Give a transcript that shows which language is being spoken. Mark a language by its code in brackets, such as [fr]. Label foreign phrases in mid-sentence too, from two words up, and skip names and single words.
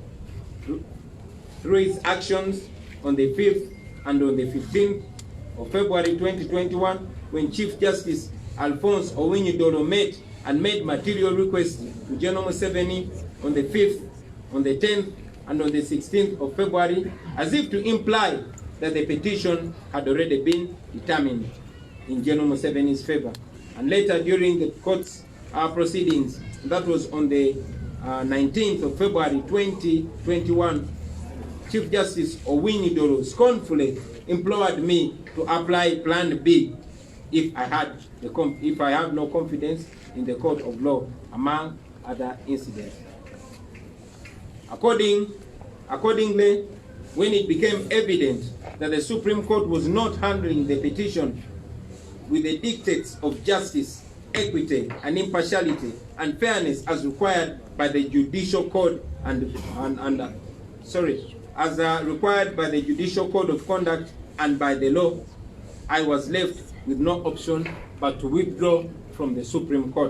[en] Through his actions on the 5th and on the 15th of February 2021, when Chief Justice Alphonse Owiny-Dollo met and made material requests to General Museveni on the 5th, on the 10th, and on the 16th of February, as if to imply that the petition had already been determined in General Museveni's favor. And later, during the court's proceedings, that was on the 19th of February 2021, Chief Justice Owiny-Dollo scornfully implored me to apply Plan B if I have no confidence in the court of law, among other incidents. Accordingly, when it became evident that the Supreme Court was not handling the petition with the dictates of justice, equity, and impartiality and fairness as required by the Judicial Code required by the Judicial Code of Conduct and by the law, I was left with no option but to withdraw from the Supreme Court.